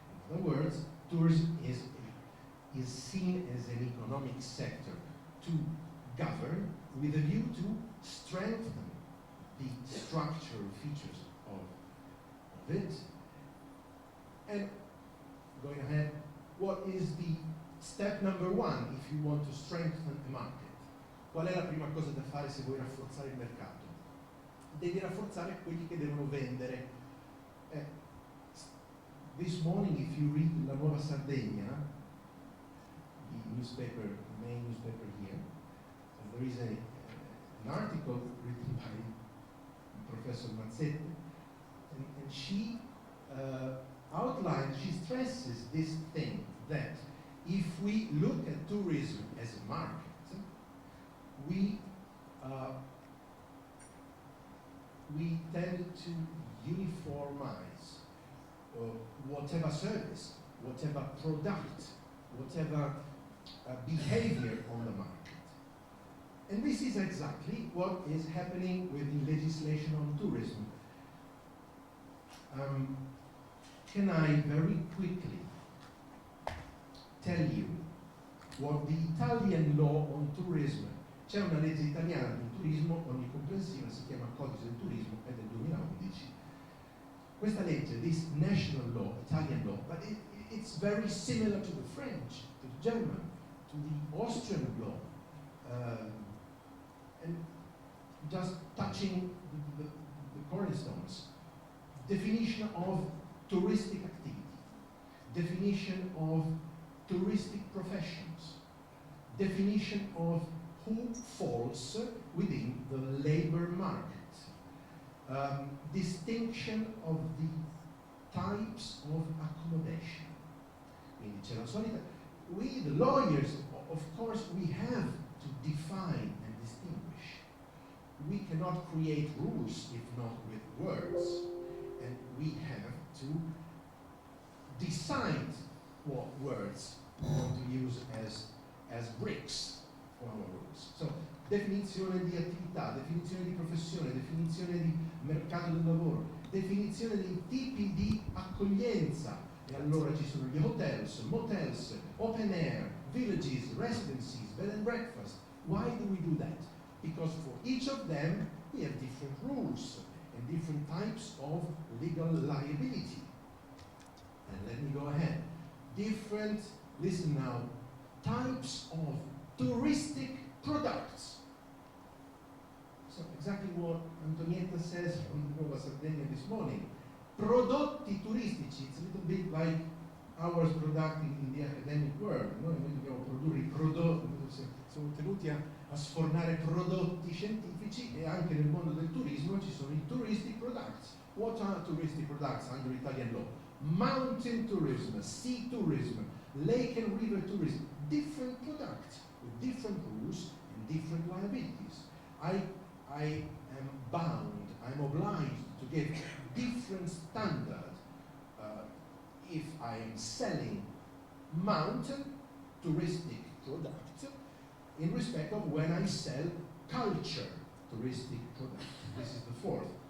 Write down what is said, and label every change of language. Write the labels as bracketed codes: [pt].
[en] In other words, tourism is seen as an economic sector to govern with a view to strengthen the structural features of it. And going ahead, what is the step number one if you want to strengthen a market? [it] Qual è la prima cosa da fare se vuoi rafforzare il mercato? Devi rafforzare quelli che devono vendere. [en] This morning, if you read La Nuova Sardegna, the newspaper, the main newspaper here, there is an article written by Professor Mazzetti, and she outlines, she stresses this thing that if we look at tourism as a market, we tend to uniformize whatever service, whatever product, whatever behavior on the market. And this is exactly what is happening with the legislation on tourism. Can I very quickly tell you what the Italian law on tourism? [it] C'è una legge italiana sul turismo onnicomprensiva, si chiama Codice del Turismo, è del 2011. Questa legge, [en] this national law, Italian law, but it's very similar to the French, to the German, to the Austrian law, and just touching the cornerstones. Definition of touristic activity, definition of touristic professions, definition of who falls within the labor market, distinction of the types of accommodation. [it] Quindi c'è la solita, [en] we the lawyers, of course, we have to define and distinguish. We cannot create rules if not with words, and we have to decide what words we want to use as bricks for our rules. [it] So, definizione di attività, definizione di professione, definizione di mercato del lavoro, definizione dei tipi di accoglienza. E allora ci sono gli [en] hotels, motels, open air, villages, residencies, bed and breakfast. Why do we do that? Because for each of them we have different rules and different types of legal liability. And let me go ahead. Different, listen now, types of touristic products. So exactly what Antonietta says on the Nuova Sardegna this morning. [it] Prodotti turistici, [en] it's a little bit like ours product in the academic world. [it] Noi dobbiamo produrre i prodotti, siamo tenuti a sfornare prodotti scientifici, e anche nel mondo del turismo ci sono i touristic products. [en] What are touristic products under Italian law? Mountain tourism, sea tourism, lake and river tourism, different products with different rules and different liabilities. I am bound, I'm obliged to give different standard if I am selling mountain touristic product in respect of when I sell culture touristic product. This is the fourth.